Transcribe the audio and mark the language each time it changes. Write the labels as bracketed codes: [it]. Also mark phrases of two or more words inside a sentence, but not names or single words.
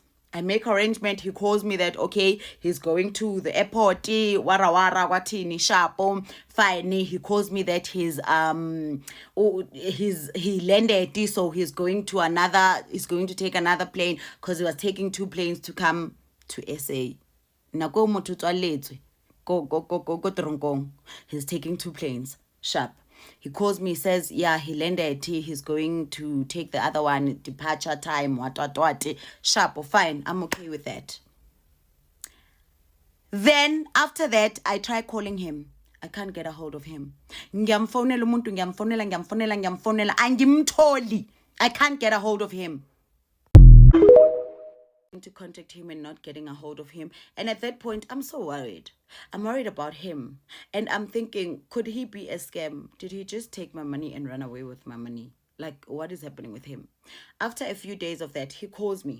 [en] He calls me that, okay, he's going to the airport, wara watini sharp, fine. He calls me that he landed, so he's going to take another plane because he was taking 2 planes to come to SA. [st] Nako motho tswaletswe go [en] he's taking 2 planes. Sharp. He calls me, says, yeah, he landed. He's going to take the other one, departure time, what. Sharp, or fine. I'm okay with that. Then, after that, I try calling him. I can't get a hold of him. [zu] Ngiyamfonela umuntu, ngiyamfonela. Angimtholi. [en] I can't get a hold of him. To contact him and not getting a hold of him. And at that point, I'm so worried. I'm worried about him. And I'm thinking, could he be a scam? Did he just take my money and run away with my money? Like, what is happening with him? After a few days of that, he calls me.